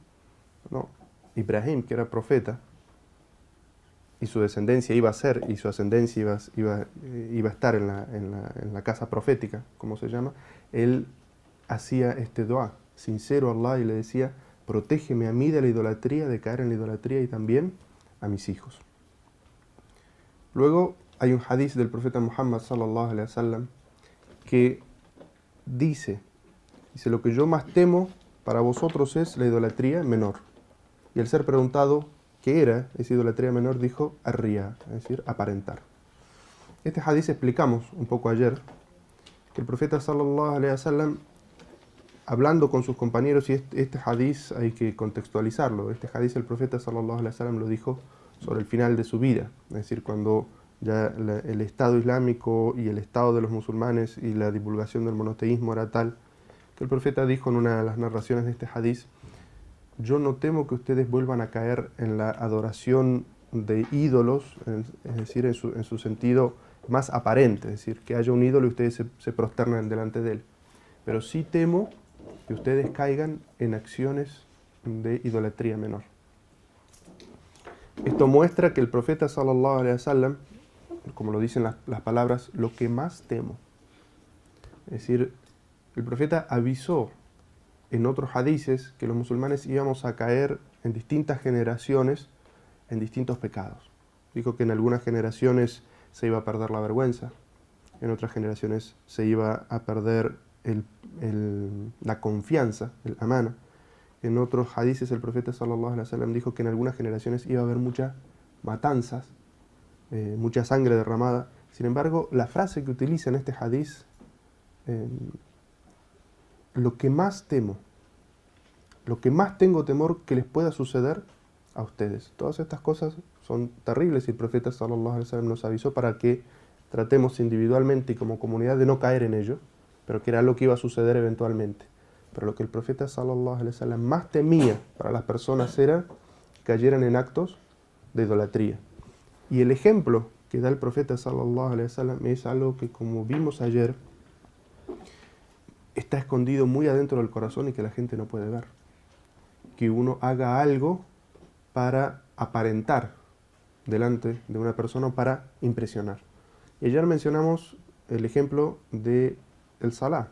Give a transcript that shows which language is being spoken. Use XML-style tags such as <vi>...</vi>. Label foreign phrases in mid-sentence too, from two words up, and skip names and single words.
<es>No, Ibrahim, que era profeta, y su descendencia iba a ser, y su ascendencia iba a estar en la casa profética, como se llama, él hacía este dua sincero a Allah y le decía, protégeme a mí de la idolatría, de caer en la idolatría y también a mis hijos. Luego hay un hadith del profeta Muhammad</es> <ar>صلى الله عليه وسلم</ar> <es>que dice, lo que yo más temo para vosotros es la idolatría menor. Y al ser preguntado qué era esa idolatría menor, dijo ar-riya, es decir, aparentar. Este hadith explicamos un poco ayer, que el profeta</es> <ar>صلى الله عليه وسلم,</ar> <es>hablando con sus compañeros, y este hadith hay que contextualizarlo, este hadith el profeta</es> <ar>صلى الله عليه وسلم</ar> <es>lo dijo sobre el final de su vida, es decir, cuando ya el Estado Islámico y el Estado de los musulmanes y la divulgación del monoteísmo era tal, que el profeta dijo en una de las narraciones de este hadith, yo no temo que ustedes vuelvan a caer en la adoración de ídolos, es decir, en su sentido más aparente, es decir, que haya un ídolo y ustedes se prosternan delante de él. Pero sí temo que ustedes caigan en acciones de idolatría menor. Esto muestra que el profeta</es> <ar>صلى الله عليه وسلم,</ar> <es>como lo dicen las palabras, lo que más temo. Es decir, el profeta avisó en otros hadices que los musulmanes íbamos a caer en distintas generaciones en distintos pecados. Dijo que en algunas generaciones se iba a perder la vergüenza, en otras generaciones se iba a perder la confianza, el amana. En otros hadices el profeta</es> <ar>صلى الله عليه وسلم</ar> <es>dijo que en algunas generaciones iba a haber muchas matanzas, mucha sangre derramada. Sin embargo, la frase que utiliza en este hadiz, lo que más temo, lo que más tengo temor que les pueda suceder a ustedes. Todas estas cosas son terribles y el profeta</es> <ar>صلى الله عليه وسلم</ar> <es>nos avisó para que tratemos individualmente y como comunidad de no caer en ello, pero que era lo que iba a suceder eventualmente. Pero lo que el profeta</es> <ar>صلى الله عليه وسلم</ar> <es>más temía para las personas era que cayeran en actos de idolatría. Y el ejemplo que da el profeta</es> <ar>صلى الله عليه وسلم</ar> <es>es algo que, como vimos ayer, está escondido muy adentro del corazón y que la gente no puede ver. Que uno haga algo para aparentar delante de una persona, para impresionar. Y ayer mencionamos el ejemplo de el salá.</es>